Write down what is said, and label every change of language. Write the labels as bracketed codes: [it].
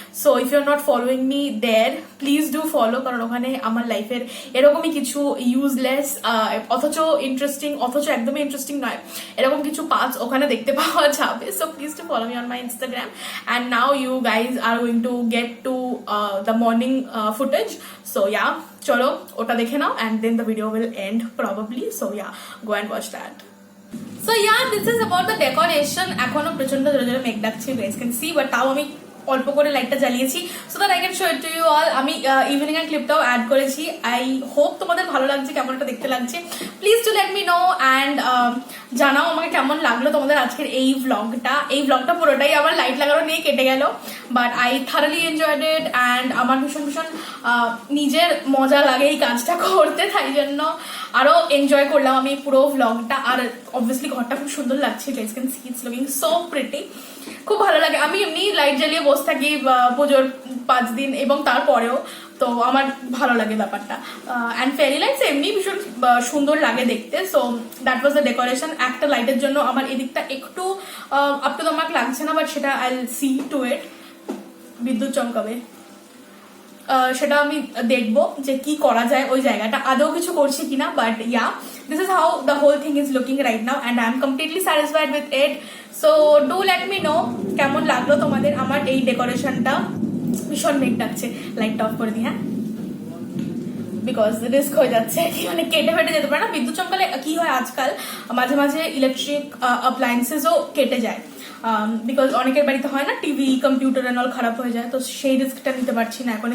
[en] so if you are not following me there, please do follow, [bn] কারণ ওখানে আমার লাইফের এরকমই কিছু ইউজলেস অথচ ইন্টারেস্টিং, অথচ একদমই ইন্টারেস্টিং নয়, এরকম কিছু পার্টস ওখানে দেখতে পাওয়া যাবে। [en] So please to follow me on my Instagram. And now you guys are going to get to the morning footage. So yeah, [bn] chalo ota dekhe [en] now, and then the video will end probably. So yeah, go and watch that. So yeah, this is about the decoration. [bn] এখনো প্রচন্ড জোরে জোরে মেঘ ডাকছে, [en] you guys can see, but [bn] তাও আমি অল্প করে লাইটটা জ্বালিয়েছি [en] So that I can show it to you all. [bn] আমি ইভিনিং এর ক্লিপটাও অ্যাড করেছি। [en] I hope [bn] তোমাদের ভালো লাগছে, কেমন একটা দেখতে লাগছে। [en] please to let me know and [bn] জানাও আমাকে কেমন লাগলো তোমাদের আজকের এই ভ্লগটা। এই ভ্লগটা পুরোটাই আমার লাইট লাগানো নিয়ে কেটে গেল, [en] But I thoroughly enjoyed it. [bn] And আমার ভীষণ ভীষণ নিজের মজা লাগে এই কাজটা করতে, তাই জন্য আরো এনজয় করলাম আমি পুরো ভ্লগটা। আর অবভিয়াসলি ঘরটা খুব সুন্দর লাগছে, [en] Guys can see it's looking so pretty. [bn] খুব ভালো লাগে। আমি এমনি লাইট জ্বালিয়ে বসে থাকি পুজোর 5 দিন এবং তারপরেও, তো আমার ভালো লাগে ব্যাপারটা। [en] and fairy lights [bn] এমনি ভীষণ সুন্দর লাগে দেখতে। [en] So that was the decoration. [bn] একটা লাইটের জন্য আমার এদিকটা একটু [en] up to the mark [bn] লাগছে না, বাট সেটা [en] I will see to it. [bn] বিদ্যুৎ চমকাবে, সেটা আমি দেখবো যে কি করা যায় ওই জায়গাটা, আদৌ কিছু করছি কিনা। [en] But yeah, this is how the whole thing is looking right now, and I am completely satisfied with it. So do let me know [bn] কেমন লাগলো তোমাদের আমার এই ডেকোরেশনটা। ভীষণ মেঘ ডাকছে, লাইটটা অফ করে দিই হ্যাঁ, বিকজ রিস্ক হয়ে যাচ্ছে, মানে কেটে ফেটে যেতে পারে না। বিদ্যুৎ চমকালে কি হয় আজকাল, মাঝে মাঝে ইলেকট্রিক অ্যাপ্লায়েন্সেসও কেটে যায়, বিকজ অনেকের বাড়িতে হয় না টিভি কম্পিউটার এন্ড অল খারাপ হয়ে যায়। তো সেই রিস্কটা নিতে পারছি না এখন।